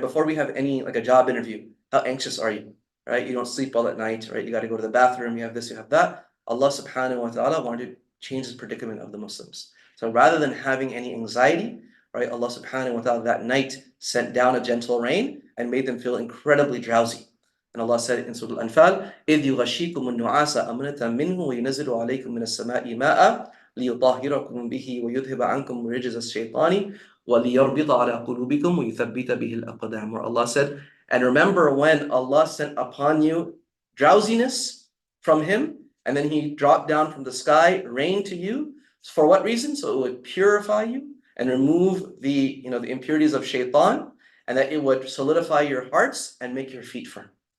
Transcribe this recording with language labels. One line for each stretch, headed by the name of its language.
English: Before we have any, like a job interview, how anxious are you, right? You don't sleep well at night, right? You got to go to the bathroom, you have this, you have that. Allah subhanahu wa ta'ala wanted to change the predicament of the Muslims. So rather than having any anxiety, right, Allah subhanahu wa ta'ala that night sent down a gentle rain and made them feel incredibly drowsy. And Allah said in Surah Al-Anfal,
Arabic: إِذْ يُغَشِّيكُمُ النُّعَاسَ أَمْنَةً مِّنْهُ وَيُنَزِّلُ عَلَيْكُم مِّنَ السَّمَاءِ مَاءً لِيُطَهِّرَكُم بِهِ وَيُذْهِبَ عَنكُم رِجْزَ الشَّيْطَانِ وَلِيَرْبِطَ عَلَى قُلُوبِكُم وَيُثَبِّتَ بِهِ الْأَقْدَامِ.
English: Where Allah said, and remember when Allah sent upon you drowsiness from Him, and then He dropped down from the sky rain to you. For what reason? So it would purify you and remove the impurities of shaitan, and that it would solidify your hearts and make your feet firm.